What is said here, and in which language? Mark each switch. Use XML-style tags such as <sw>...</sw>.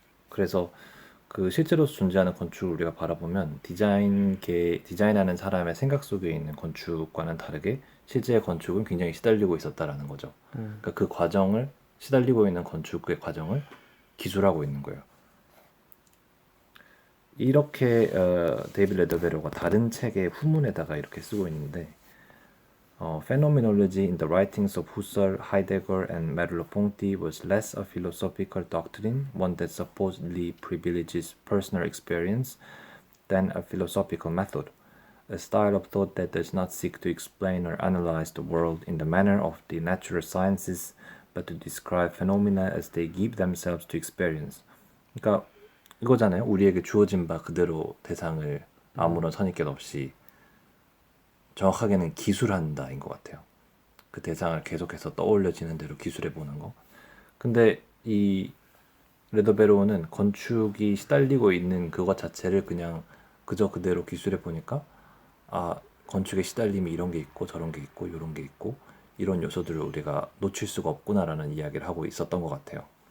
<ko>그래서 그 실제로서 존재하는 건축을 우리가 바라보면 디자인하는 사람의 생각 속에 있는 건축과는 다르게 실제의 건축은 굉장히 시달리고 있었다라는 거죠. 그러니까 그 과정을 시달리고 있는 건축의 과정을 기술하고 있는 거예요. 이렇게 데이비드 레더베로가 다른 책의 후문에다가 이렇게 쓰고 있는데</ko> <en>Phenomenology in the writings of Husserl, Heidegger, and Merleau-Ponty was less a philosophical doctrine, one that supposedly privileges personal experience, than a philosophical method, a style of thought that does not seek to explain or analyze the world in the manner of the natural sciences, but to describe phenomena as they give themselves to experience.</en> <ko>그러니까 이거잖아요. 우리에게 주어진 바 그대로 대상을 아무런 선입견 없이 정확하게는 기술한다인 것 같아요. 그 대상을 계속해서 떠올려지는 대로 기술해보는 거. 근데 이 레더베로우는 건축이 시달리고 있는 그것 자체를 그냥 그저 그대로 기술해보니까 아, 건축의 시달림이 이런 게 있고 저런 게 있고 이런 게 있고 이런 요소들을 우리가 놓칠 수가 없구나라는 이야기를 하고 있었던 것 같아요.</ko>